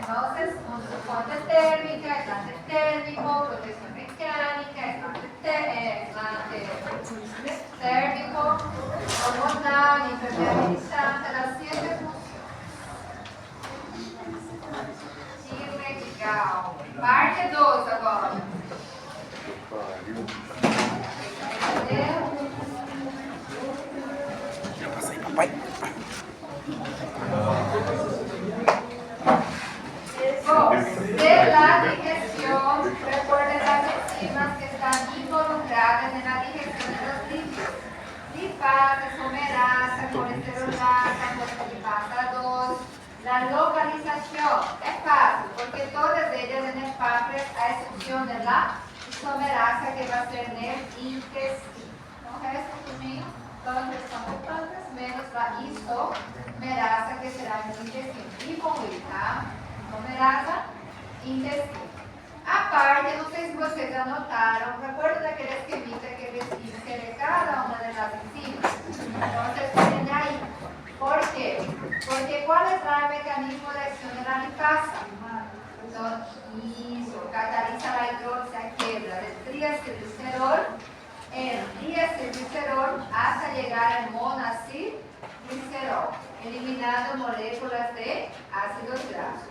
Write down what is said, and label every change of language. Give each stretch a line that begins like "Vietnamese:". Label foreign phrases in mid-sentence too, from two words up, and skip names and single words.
Spanish: Entonces, un soporte térmico, aislante térmico, protección mecánica, aislante térmico, hormonal, impermeabilizante, las 7 funciones.
Portuguese: Que legal. Parte 2 agora. Entendeu?
Spanish: Ya pasé, papai. De la digestión, recuerden las enzimas que están involucradas en la digestión de los lípidos. Lipasa, somerasa, colesterolasa, fosfolipasa 2. La localización es fácil porque todas ellas en el páncreas, a excepción de la somerasa que va a ser en el intestino. ¿No es esto conmigo? Todas están en el páncreas, menos la isomerasa que será en el intestino. Y con ¿tá? Somerasa, intestino. Aparte, no sé si
Portuguese: vocês anotaram,
Spanish: recuerden
Portuguese: aquele esquemita
Spanish: que les dije de cada una de las enzimas. Entonces, tienen ahí. ¿Por qué? Porque ¿cuál es el mecanismo de acción de la lipasa? Entonces, cataliza la hidróliza, quiebra del triacilglicerol en diacilglicerol hasta llegar al monacilglicerol, eliminando moléculas de ácidos grasos.